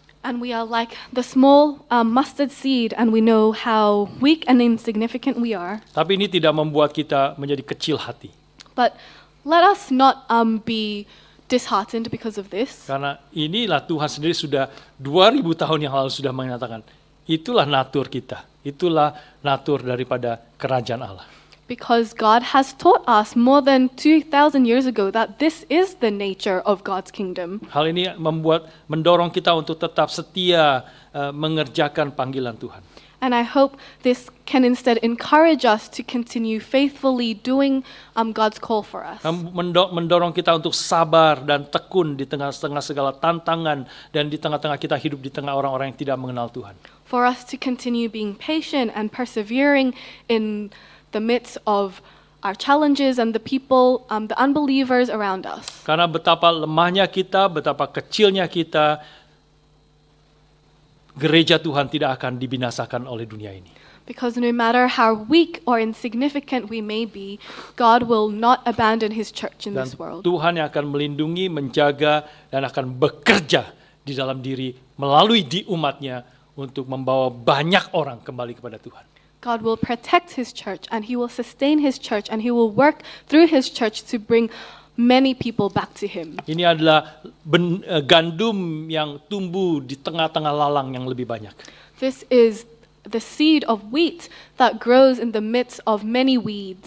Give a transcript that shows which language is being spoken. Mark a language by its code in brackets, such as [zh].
[en] And we are like the small mustard seed, and we know how weak and insignificant we are. [id] Tapi ini tidak membuat kita menjadi kecil hati. [en] But let us not be disheartened because of this. [id] Karena inilah Tuhan sendiri sudah 2000 tahun yang lalu sudah menyatakan, itulah natur kita, itulah natur daripada kerajaan Allah. [en] Because God has taught us more than 2,000 years ago that this is the nature of God's kingdom. [id] Hal ini mendorong kita untuk tetap setia mengerjakan panggilan Tuhan. [en] And I hope this can instead encourage us to continue faithfully doing God's call for us. [id] Mendorong kita untuk sabar dan tekun di tengah-tengah segala tantangan dan di tengah-tengah kita hidup di tengah orang-orang yang tidak mengenal Tuhan. [en] For us to continue being patient and persevering in the midst of our challenges and the people, the unbelievers around us. [id] Karena betapa lemahnya kita, betapa kecilnya kita, gereja Tuhan tidak akan dibinasakan oleh dunia ini. [en] Because no matter how weak or insignificant we may be, God will not abandon His church in [id] Dan [en] this world. [id] Tuhan yang akan melindungi, menjaga, dan akan bekerja di dalam diri melalui di umatnya untuk membawa banyak orang kembali kepada Tuhan. [en] God will protect His church and He will sustain His church and He will work through His church to bring many people back to Him. [id] Ini adalah gandum yang tumbuh di tengah-tengah lalang yang lebih banyak. [en] This is the seed of wheat that grows in the midst of many weeds.